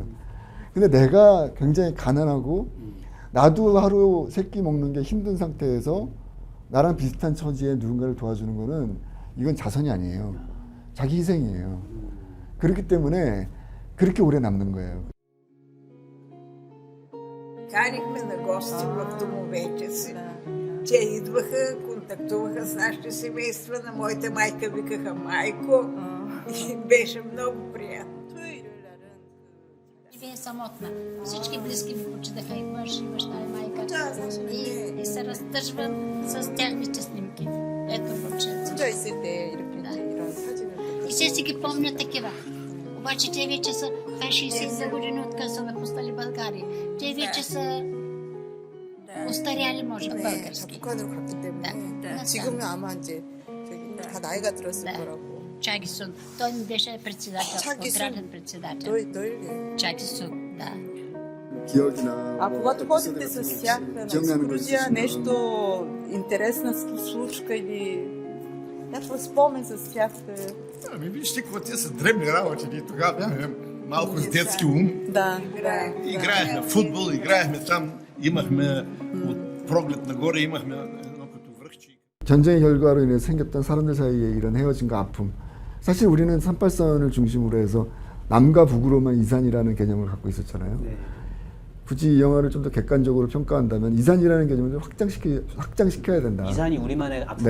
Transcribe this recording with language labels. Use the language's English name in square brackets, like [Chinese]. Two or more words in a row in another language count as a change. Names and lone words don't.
[Korean] 근데 내가 굉장히 가난하고 나도 하루 세 끼 먹는 게 힘든 상태에서 나랑 비슷한 처지에 누군가를 도와주는 거는 이건 자선이 아니에요. 자기 희생이에요. 그렇기 때문에 그렇게 오래 남는 거예요. [Bulgarian] Карихме на гости в домовете си. Те идваха, контактуваха с нашите семейства. На моята майка викаха майко. И беше много приятно. Ви е самотна. Всички близки ми починаха и мъж, и баща, и майка. И се разтъжвам с техните снимки. Ето момченца. И все си ги помня такива. Обаче те вече са 62 години откъде са напуснали България. Те вече са устаряли, може би, български. [Korean] 북한으로 갔기 때문에 [Bulgarian] Да. [Korean] 지금은 아마 이제 다 나이가 들었을 [Bulgarian] Да. [Korean] 거라고. [Bulgarian] Чагисун. Той ми беше председател, Чагисун. ограден председател. [Korean] 너 이게 [Bulgarian] Чагисун, да. [Korean] 기억이나 А 뭐 [Bulgarian] когато ходите [Korean] 에피소드 [Bulgarian] с [Korean] 같은 [Bulgarian] тях [Korean] 거 [Bulgarian] на [Korean] 혹시 기억나는 거 [Bulgarian] екскурзия, [Korean] 있으시면 [Bulgarian] нещо интересна случка или някаква спомен с тях. Ами вижте, какво те са дребни работи. Ние тогава бяхме малко с детски ум. Да. Играехме в футбол, играехме там. Имахме от проглед нагоре, имахме едно като връхче. [Korean] 전쟁의 결과로 인해 생겼던 사람들 사이에 이런 헤어짐과 아픔. 사실 우리는 38선을 중심으로 해서 남과 북으로만 이산이라는 개념을 갖고 있었잖아요. 굳이 이 영화를 좀 더 객관적으로 평가한다면 이산이라는 개념을 좀 확장시켜야 된다. 이산이 우리만의 아픔이